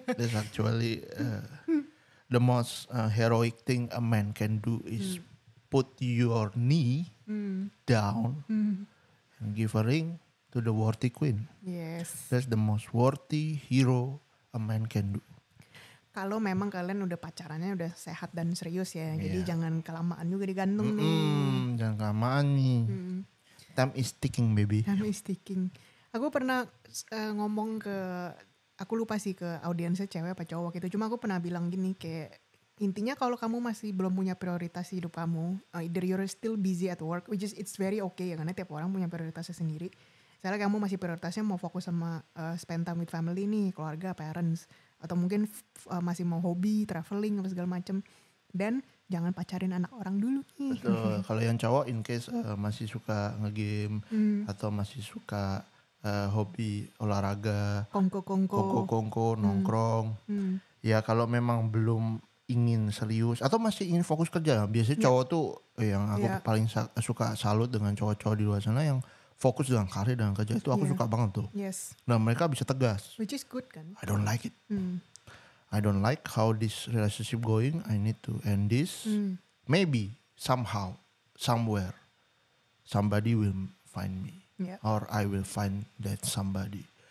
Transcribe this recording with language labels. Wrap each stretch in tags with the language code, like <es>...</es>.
<en>That's actually the most heroic thing a man can do is put your knee down and give a ring to the worthy queen. Yes. That's the most worthy hero a man can do.</en> <id>Kalau memang kalian udah pacarannya udah sehat dan serius ya, jadi Iya. jangan kelamaan juga digantung nih. Jangan kelamaan nih.</id> <en>Time is ticking, baby. Time is ticking.</en> <id>Aku pernah ngomong ke, aku lupa sih ke audiensnya cewek apa cowok gitu. Cuma aku pernah bilang gini kayak, intinya kalau kamu masih belum punya prioritas hidup kamu,</id> <en>either you're still busy at work, which is it's very okay</en> <id>ya, karena tiap orang punya prioritasnya sendiri. Misalnya kamu masih prioritasnya mau fokus sama</id> <en>spend time with family</en> <id>nih, keluarga, parents, atau mungkin masih mau hobi, traveling, apa segala macem. Dan jangan pacarin anak orang dulu nih. Betul. Kalau yang cowok in case masih suka ngegame atau masih suka hobi olahraga, kongko nongkrong. Ya kalau memang belum ingin serius atau masih ingin fokus kerja, biasanya cowok tuh yang aku paling suka salut dengan cowok-cowok di luar sana yang fokus dengan karir dan kerja itu aku suka banget tuh. Yes. Nah mereka bisa tegas.</id> <en>Which is good kan? I don't like it. I don't like how this relationship going. I need to end this. Maybe somehow, somewhere, somebody will find me, or I will find that somebody.</en>